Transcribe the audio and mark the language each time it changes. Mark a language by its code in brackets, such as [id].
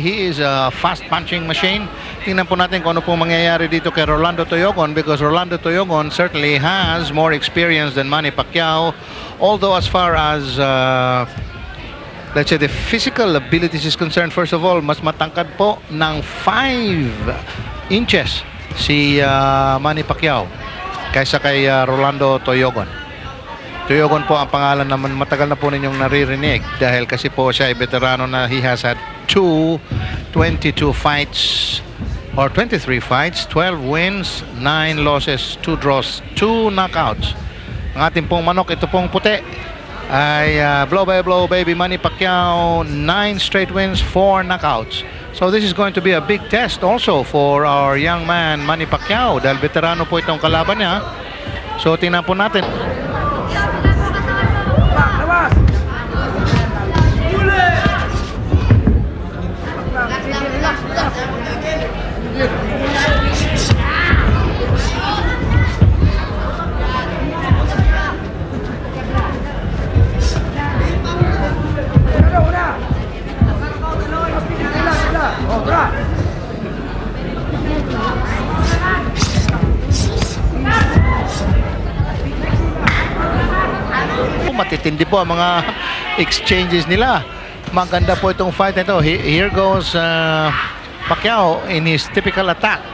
[en] He is a fast-punching machine. [tl] Tingnan po natin kung ano po mangyayari dito kay [en] Rolando Toyogon, because Rolando Toyogon certainly has more experience than Manny Pacquiao. Although as far as let's say the physical abilities is concerned, first of all, [tl] mas matangkad po ng 5 inches si Manny Pacquiao kaysa kay Rolando Toyogon. Toyogon po ang pangalan naman, matagal na po ninyong naririnig dahil kasi po siya ay veterano na. [en] He has had 22 fights or 23 fights, 12 wins, 9 losses, 2 draws, 2 knockouts. [tl] Ang ating pong manok, ito pong puti, ay Blow by Blow baby Manny Pacquiao, 9 straight wins, 4 knockouts. [en] So this is going to be a big test also for our young man Manny Pacquiao [tl] dahil veterano po itong kalaban niya. So tingnan po natin. Matitindi po ang mga exchanges nila. Maganda po itong fight na ito. [en] Here goes Pacquiao in his typical attack.